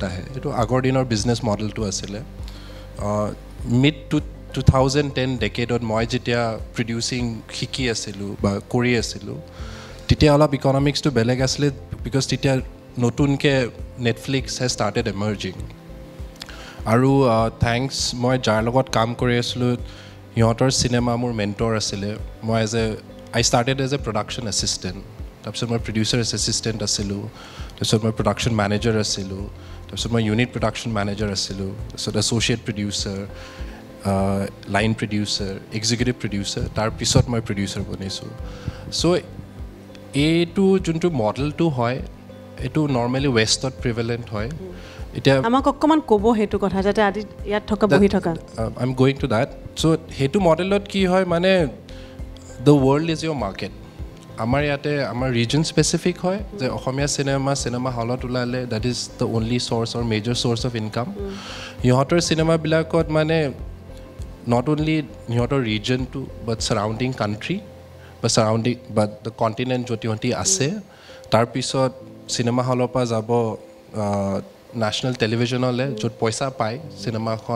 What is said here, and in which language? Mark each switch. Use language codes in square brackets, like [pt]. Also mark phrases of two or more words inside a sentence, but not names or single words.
[as] আহে এইটো আগৰ দিনৰ বিজনেছ মডেলটো আছিলে মিড 2010 ডেকেডত মই যেতিয়া প্ৰডিউচিং শিকি আছিলোঁ বা কৰি আছিলোঁ তেতিয়া অলপ ইকনমিক্সটো বেলেগ আছিলে বিকজ তেতিয়া নতুনকৈ নেটফ্লিক্স [en] has started emerging [as] আৰু থেংকছ মই যাৰ লগত কাম কৰি আছিলোঁ সিহঁতৰ চিনেমা মোৰ মেণ্টৰ আছিলে মই [en] I started as a production assistant. [as] তাৰপিছত মই [en] producer assistant [as] আছিলোঁ তাৰপিছত মই [en] production manager [as] আছিলোঁ তাৰপিছত মই [en] unit production manager [as] আছিলোঁ তাৰপিছত [en] associate producer line producer executive producer [as] তাৰপিছত মই প্ৰডিউচাৰ বনিছোঁ চ' এইটো যোনটো মডেলটো হয় এইটো নৰ্মেলি ৱেষ্টত প্ৰিভেলেণ্ট হয় এতিয়া আমাক অকণমান ক'ব সেইটো কথা যাতে আজি ইয়াত থকা বহি থকা [en] I am going to date [as] চ' সেইটো মডেলত কি হয় মানে [en] the world is your market [as] আমাৰ ইয়াতে আমাৰ ৰিজন স্পেচিফিক হয় যে অসমীয়া চিনেমা হলত ওলালে [en] that is the only source or major source of income [as] সিহঁতৰ চিনেমাবিলাকত মানে [en] not only [as] সিহঁতৰ ৰিজনটো [en] but surrounding country বা surrounding but the continent [as] য'ত সিহঁতি আছে তাৰপিছত চিনেমা হলৰ পৰা যাব নেশ্যনেল টেলিভিশ্যনলৈ য'ত পইচা পায় চিনেমাখন